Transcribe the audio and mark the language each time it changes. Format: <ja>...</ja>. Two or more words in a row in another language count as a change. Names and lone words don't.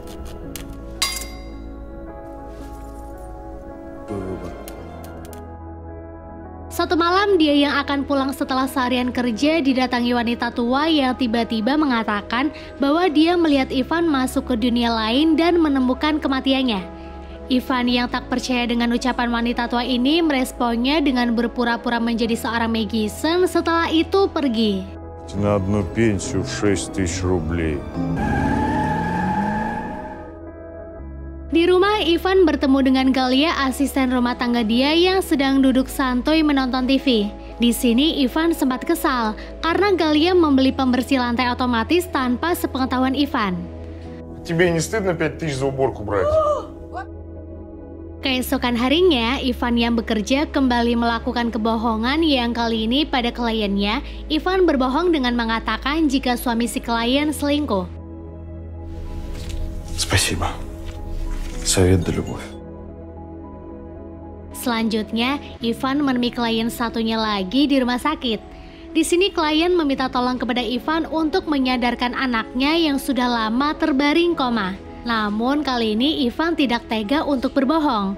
<id>Suatu malam dia yang akan pulang setelah seharian kerja didatangi wanita tua yang tiba-tiba mengatakan bahwa dia melihat Ivan masuk ke dunia lain dan menemukan kematiannya. Ivan yang tak percaya dengan ucapan wanita tua ini meresponnya dengan berpura-pura menjadi seorang magician, setelah itu pergi.</id> <ru>На одну пенсию 6000 рублей.</ru> <id>Di rumah, Ivan bertemu dengan Galia, asisten rumah tangga dia yang sedang duduk santuy menonton TV. Di sini Ivan sempat kesal karena Galia membeli pembersih lantai otomatis tanpa sepengetahuan Ivan.</id> <ru>Тебе не стыдно 5000 за уборку брать?</ru> <id>Keesokan harinya, Ivan yang bekerja kembali melakukan kebohongan yang kali ini pada kliennya. Ivan berbohong dengan mengatakan jika suami si klien selingkuh.</id> <ru>Спасибо. Совет да любовь.</ru> <id>Selanjutnya, Ivan menemui klien satunya lagi di rumah sakit. Di sini klien meminta tolong kepada Ivan untuk menyadarkan anaknya yang sudah lama terbaring koma. Namun kali ini Ivan tidak tega untuk berbohong.</id>